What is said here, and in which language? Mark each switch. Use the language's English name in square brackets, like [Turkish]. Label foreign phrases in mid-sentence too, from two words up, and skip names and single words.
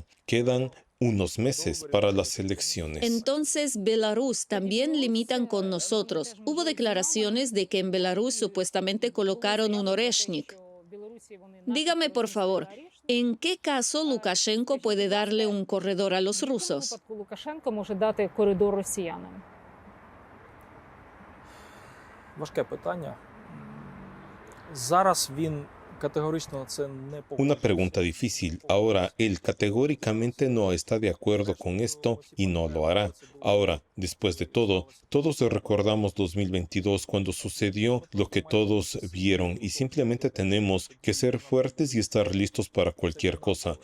[Spanish] Quedan unos meses para las elecciones. Entonces, Belarus también limitan con nosotros. Hubo declaraciones de que en Belarus supuestamente colocaron un Oreshnik. Dígame, por favor, ¿en qué caso Lukashenko puede darle un corredor a los rusos? [Ukrainian] Важке питання. Зараз він категорично це не [Spanish] Una pregunta difícil. Ahora, él categóricamente no está de acuerdo con esto y no lo hará. Ahora, después de todo, todos recordamos 2022 cuando sucedió lo que todos vieron y simplemente tenemos que ser fuertes y estar listos para cualquier cosa.